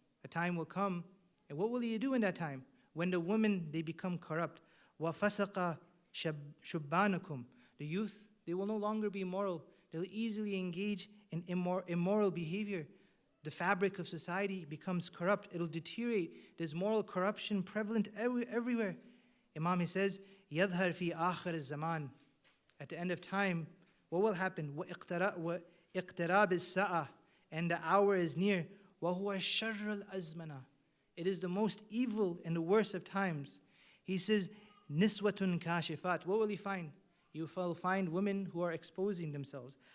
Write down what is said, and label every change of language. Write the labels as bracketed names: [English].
[English] A time will come, and what will you do in that time? When the women, they become corrupt. [Arabic] وَفَسَقَ شُبَّانُكُمْ. [English] The youth, they will no longer be moral. They'll easily engage in immoral behavior. The fabric of society becomes corrupt. It'll deteriorate. There's moral corruption prevalent everywhere. [Arabic] Imam, [English] he says, [Arabic] يَظْهَرْ فِي آخِرِ الزَّمَانِ. [English] At the end of time, what will happen? [Arabic] وَإِقْتِرَابِ السَّاعَةِ. [English] And the hour is near. [Arabic] وَهُوَ شَرُّ الْأَزْمَنَةِ. [English] It is the most evil and the worst of times. He says, [Arabic] نِسْوَةٌ كَاشِفَاتٌ. [English] What will he find? You will find women who are exposing themselves.